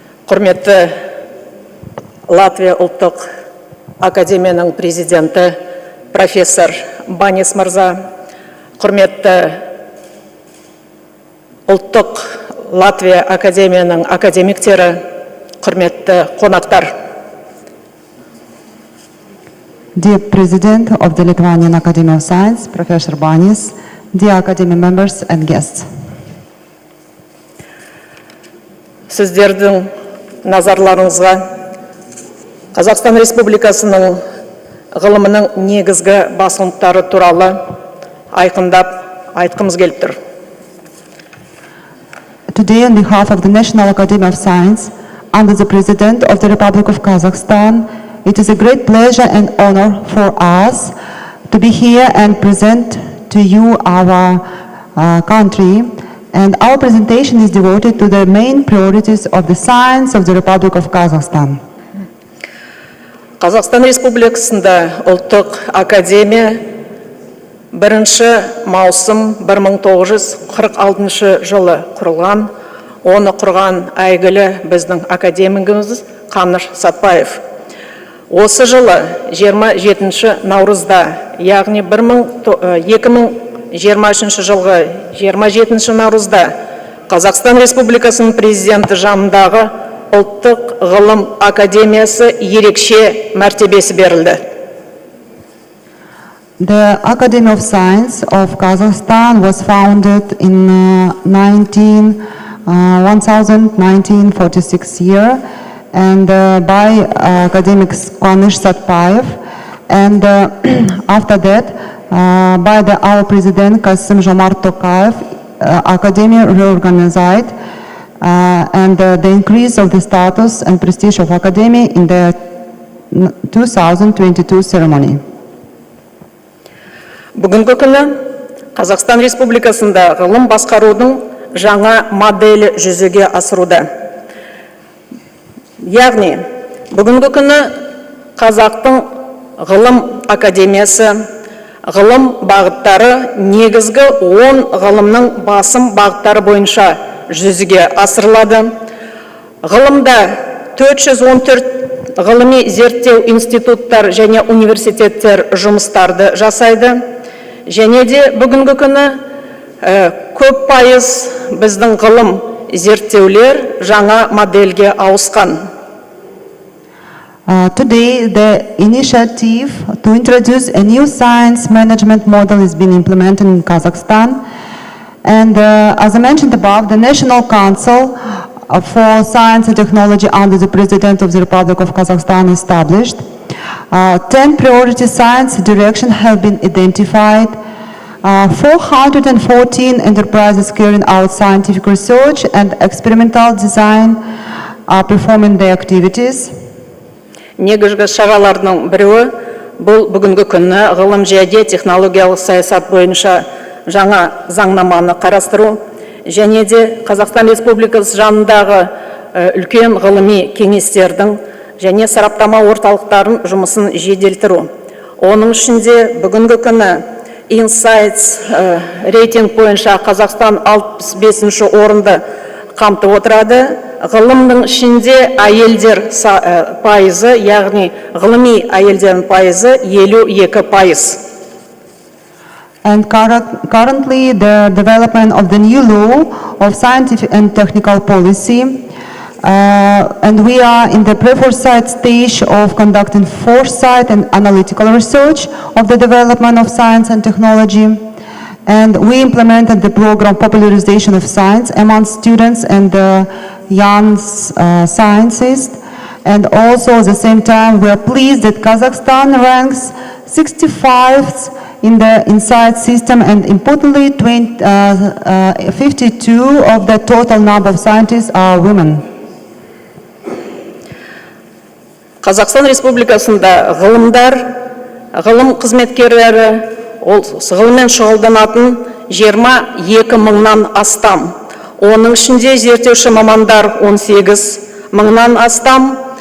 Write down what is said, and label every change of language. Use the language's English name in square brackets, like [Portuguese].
[Kazakh] Құрметті Латвия ұлттық академияның президенті профессор Банис мырза, құрметті ұлттық Латвия академияның академиктері, құрметті қонақтар. [English] Dear President of the Lithuanian Academy of Science, Professor Banis, dear Academy members and guests. [Kazakh] Сіздердің назарларыңызға Қазақстан Республикасының ғылымының негізгі басымдықтары туралы айқындап айтқымыз келіп тұр. [English] Today, on behalf of the National Academy of Science, under the President of the Republic of Kazakhstan, it is a great pleasure and honor for us to be here and present to you our country. And our presentation is devoted to the main priorities of the science of the Republic of Kazakhstan. [Kazakh] Қазақстан Республикасында ұлттық академия 1 маусым 1946 жылы құрылған. Оны құрған әйгілі біздің академигіміз Қаныш Сәтбаев. Осы жылы 27 наурызда, яғни 2023 жылғы 27 наурызда Қазақстан Республикасының президенті жанындағы ұлттық ғылым академиясы ерекше мәртебесі берілді. [English] The Academy of Science of Kazakhstan was founded in 1946 year and by academic Qanish Satpayev, and after that by our president Kassym-Jomart Tokayev. Academy reorganized and the increase of the status and prestige of academy in the 2022 ceremony. [Kazakh] Бүгінгі күні Қазақстан Республикасында ғылым басқарудың жаңа моделі жүзеге асыруда. Яғни, бүгінгі күні Қазақтың ғылым академиясы, ғылым бағыттары негізгі 10 ғылымның басым бағыттары бойынша жүзеге асырылады. Ғылымда 414 ғылыми зерттеу институттар және университеттер жұмыстарды жасайды. Және де бүгінгі күні көп пайыз біздің ғылым зерттеулер жаңа модельге ауысқан. [English] Today, the initiative to introduce a new science management model is being implemented in Kazakhstan. And as I mentioned above, the National Council for Science and Technology under the President of the Republic of Kazakhstan established. 10 priority science directions have been identified. 414 enterprises carrying out scientific research and experimental design are performing their activities. [Kazakh] Негізгі шаралардың біреуі бұл бүгінгі күні ғылым және технологиялық саясат бойынша жаңа заңнаманы қарастыру, және де Қазақстан Республикасы жанындағы үлкен ғылыми кеңестердің және сараптама орталықтарын жұмысын жеделтіру. Оның ішінде бүгінгі күні Insights рейтинг бойынша Қазақстан 65-ші орынды қамтып отырады. Ғылымның ішінде әйелдер пайызы, яғни ғылыми әйелдердің пайызы 52%. [English] And currently, the development of the new law of scientific and technical policy And we are in the pre-foresight stage of conducting foresight and analytical research of the development of science and technology. And we implemented the program popularization of science among students and young scientists. And also at the same time, we are pleased that Kazakhstan ranks 65th in the InSight system, and importantly, 52 of the total number of scientists are women. [Kazakh] Қазақстан Республикасында ғылымдар, ғылым қызметкерлері, ғылыммен шұғылданатын 22 мыңнан астам. Оның ішінде зерттеуші мамандар 18 мыңнан астам.